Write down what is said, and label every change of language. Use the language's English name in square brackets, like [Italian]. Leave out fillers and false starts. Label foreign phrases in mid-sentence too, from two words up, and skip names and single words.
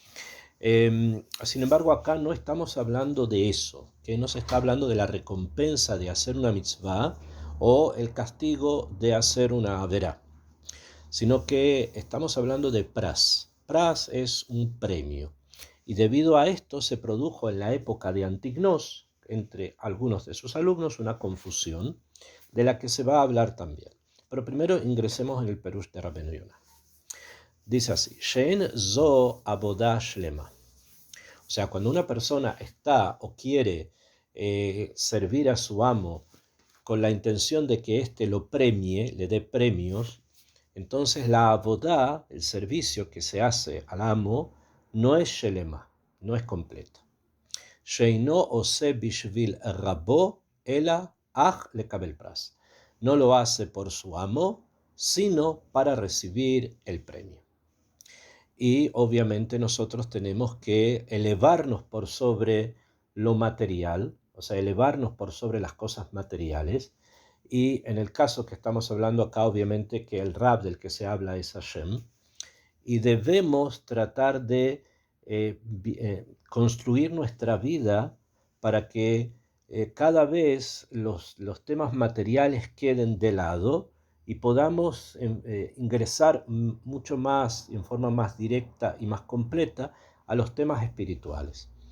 [Spanish] Sin embargo, acá no estamos hablando de eso, que no se está hablando de la recompensa de hacer una mitzvah o el castigo de hacer una averá, sino que estamos hablando de pras. Pras es un premio. Y debido a esto se produjo en la época de Antignos, entre algunos de sus alumnos, una confusión de la que se va a hablar también. Pero primero ingresemos en el Perush de Rabbeinu Yonah. Dice así: [Hebrew] שאין זו עבודה שלמה. [Spanish] O sea, cuando una persona está o quiere servir a su amo con la intención de que éste lo premie, le dé premios, entonces la abodá, el servicio que se hace al amo, no es shelema, no es completo. [Hebrew] שאינו עושה בשביל רבו אלא אך לקבל פרס. [Spanish] No lo hace por su amo, sino para recibir el premio. Y obviamente nosotros tenemos que elevarnos por sobre lo material, o sea, elevarnos por sobre las cosas materiales. Y en el caso que estamos hablando acá, obviamente que el Rab del que se habla es Hashem, y debemos tratar de construir nuestra vida para que cada vez los temas materiales queden de lado y podamos ingresar mucho más, en forma más directa y más completa, a los temas espirituales.